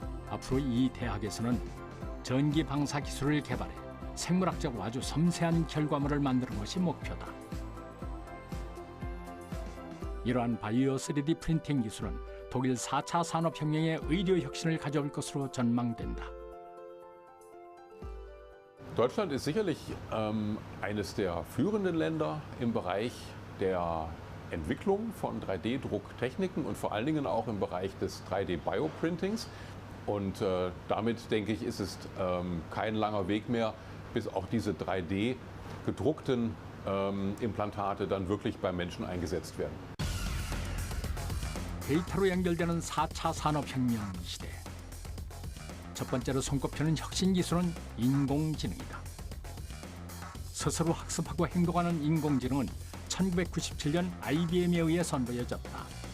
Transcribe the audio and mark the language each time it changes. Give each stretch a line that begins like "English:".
Korean: 앞으로 이 대학에서는 전기 방사 기술을 개발해 생물학적으로 아주 섬세한 결과물을 만드는 것이 목표다. 이러한 바이오 3D 프린팅 기술은 독일 4차 산업혁명의 의료 혁신을 가져올 것으로 전망된다.
German: Deutschland ist sicherlich eines der führenden Länder im Bereich der Entwicklung von 3D-Drucktechniken und vor allen Dingen auch im Bereich des 3D-Bioprintings. Und damit, denke ich, ist es kein langer Weg mehr, bis auch diese 3D-gedruckten Implantate dann wirklich beim Menschen eingesetzt werden.
Korean: 데이터로 연결되는 4차 산업혁명 시대. 첫 번째로 손꼽히는 혁신 기술은 인공지능이다. 스스로 학습하고 행동하는 인공지능은 1997년 IBM에 의해 선보여졌다.